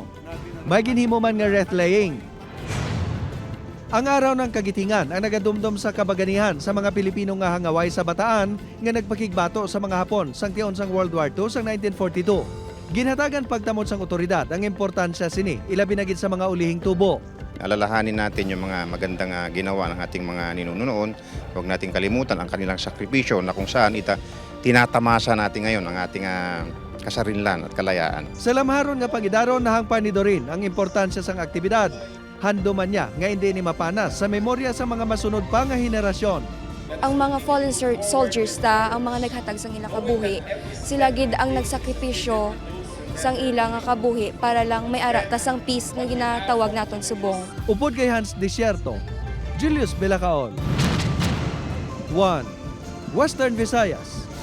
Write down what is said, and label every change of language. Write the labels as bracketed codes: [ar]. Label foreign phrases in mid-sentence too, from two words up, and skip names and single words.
[hil] May ginhimo man nga wreath laying. Ang araw ng kagitingan ang nagadumdum sa kabaganihan sa mga Pilipino nga hangaway sa Bataan nga nagpakigbato sa mga Hapon sang tion sang World War II sang 1942. Ginhatagan pagtamod sang otoridad ang importansya sini, ilabi na gid sa mga ulihing tubo. [tl] Alalahanin natin yung mga magandang ginawa ng ating mga ninuno noon. Huwag nating kalimutan ang kanilang sakripisyo na kung saan tinatamasa natin ngayon ang ating kasarinlan at kalayaan. [hil] Sa lamharon nga pagidaron nahangpan ni Dorin ang importansya sang aktibidad. Handuman niya nga hindi ni mapanas sa memorya sa mga masunod pa nga henerasyon. Ang mga [en] fallen soldiers [hil] ang mga naghatag sang ilang kabuhi, sila gid ang nagsakripisyo sang ila nga kabuhi para lang may ara tas ang peace nga ginatawag naton subong. Upod kay Hans Desierto, Julius Belacaon. 1. Western Visayas.